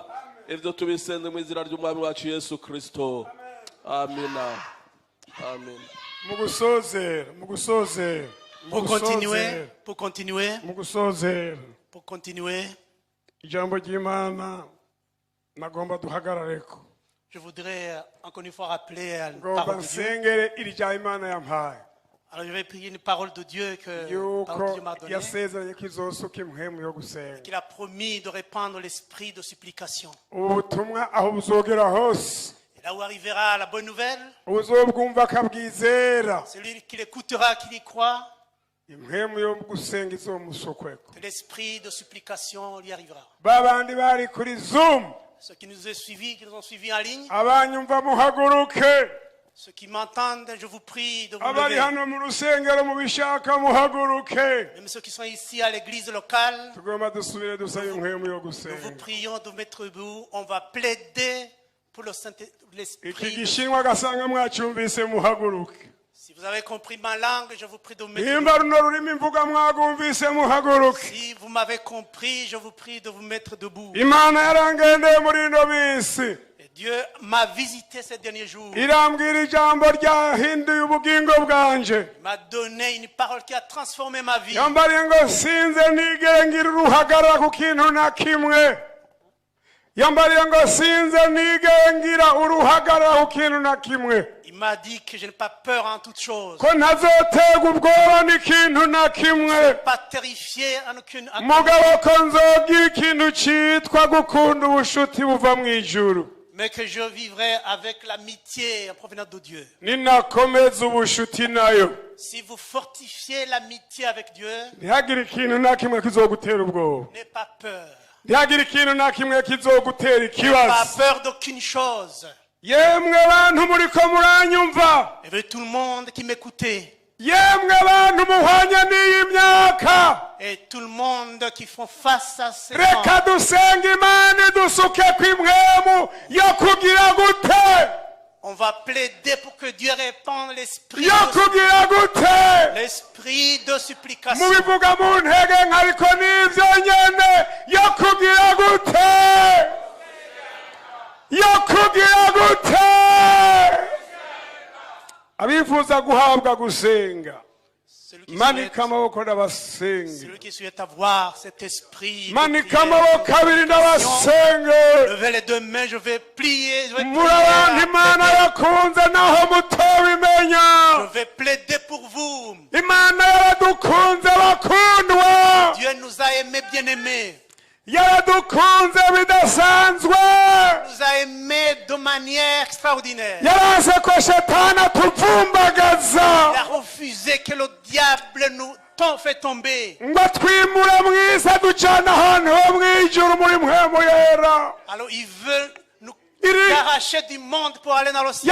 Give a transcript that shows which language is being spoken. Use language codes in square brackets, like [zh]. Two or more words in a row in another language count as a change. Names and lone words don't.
[rn] Ibyo tubisenze mu izina ry'umwami wacu Yesu Kristo, amina amina. mu gusozera [fr] Pour continuer, [rn] ijambo ry'Imana nagomba duhagarareko [fr] je voudrais encore une fois rappeler une [rn] ngomba [fr] parole de Dieu. [rn] nsengere iri rya Imana yampaye [fr] Alors je vais prier une parole de Dieu que la [rn] yuko [fr] parole de Dieu m'a donnée, [rn] yasezeranye ko izosuka impwemu yo gusenga [fr] qu'il a promis de répandre l'esprit de supplication. [rn] ubutumwa aho buzogera hose [fr] Et là où arrivera la bonne nouvelle, [rn] uzobwumva akabwizera [fr] celui qui l'écoutera, qui y croit, [rn] impwemu yo gusenga izomusukweko [fr] que l'esprit de supplication lui arrivera. [rn] babandi bari kuri Zoom [fr] Ceux qui nous ont suivis, qui nous ont suivis en ligne, [rn] abanyumva muhaguruke [fr] ceux qui m'entendent, je vous prie de vous [rn] abari [fr] lever. [rn] hano mu rusengero mubishaka muhaguruke [fr] Même ceux qui sont ici à l'église locale, [rn] tugomba dusubire dusabe impwemu yo [fr] nous vous [rn] gusenga [fr] prions de mettre debout. On va plaider pour [rn] iki [fr] l'esprit. [rn] gishinwa gasanga mwacyumvise muhaguruke [fr] Si vous avez compris ma langue, je vous prie de mettre [rn] nimba [fr] debout. [rn] runo rurimi mvuga mwagumvise muhaguruke [fr] Si vous m'avez compris, je vous prie de vous mettre debout. [rn] imana yarangendeye muri ino minsi [fr] Et Dieu m'a visité ces derniers jours. [rn] irambwira ijambo ryahinduye ubugingo bwanje [fr] Il m'a donné une parole qui a transformé ma vie. [rn] yambariye ngo sinze nigere ngira uruhagarara ku kintu na kimwe yambariye ngo sinze nigere ngira uruhagarara ku kintu na kimwe [fr] Il m'a dit que je n'ai pas peur en toutes choses. [rn] ko ntazoterwa ubwoba n'ikintu na kimwe [fr] Pas terrifié en aucune. [rn] mugabo ko nzogira ikintu cyitwa gukunda ubushuti buva mu ijuru [fr] Mais que je vivrai avec l'amitié en provenance de Dieu. [rn] ninakomeza ubushuti nayo [fr] Si vous fortifiez l'amitié avec Dieu, [rn] ntihagire ikintu na kimwe kizogutera ubwoba [fr] n'ayez pas peur. [rn] ntihagire ikintu na kimwe kizogutera [fr] N'ayez pas [rn] ikibazo [fr] peur d'aucune chose. [rn] yemwe bantu muriko muranyumva [fr] Et veut tout le monde qui m'écoutait. [rn] yemwe bantu muhwanye n'iyi myaka [fr] Et tout le monde qui font face à ces [rn] reka [fr] temps. [rn] dusenga imana dusuke kw'imwemu yo kugira gute [fr] On va plaider pour que Dieu répande l'esprit [rn] yo kugira gute [fr] l'esprit de supplication. [rn] mubivuga mu ntege nkariko n'ivyo nyene yo kugira gute yo kugira gute abifuza guhabwa gusenga manika amaboko n'abasenge [fr] Celui qui souhaite avoir cet esprit de [rn] manika [fr] prière, [rn] amaboko abiri n'abasenge [fr] levez les deux mains, je vais plier, je vais [rn] muri abantu [fr] prier, [rn] imana yakunze naho mutobimenya [fr] je vais plaider pour vous. [rn] imana yaradukunze bakundwa [fr] Dieu nous a aimés bien-aimés. [rn] yaradukunze bidasanzwe [fr] Nous a aimés de manière extraordinaire. [rn] yaraze ko shetani atupfumbagaza [fr] Il a refusé que le diable nous fait tomber. [rn] ngo twimure mu isi aducana ahantu ho mu ijuru muri mpwemu yera [fr] Alors il veut nous [rn] iri [fr] arracher du monde pour aller dans le ciel.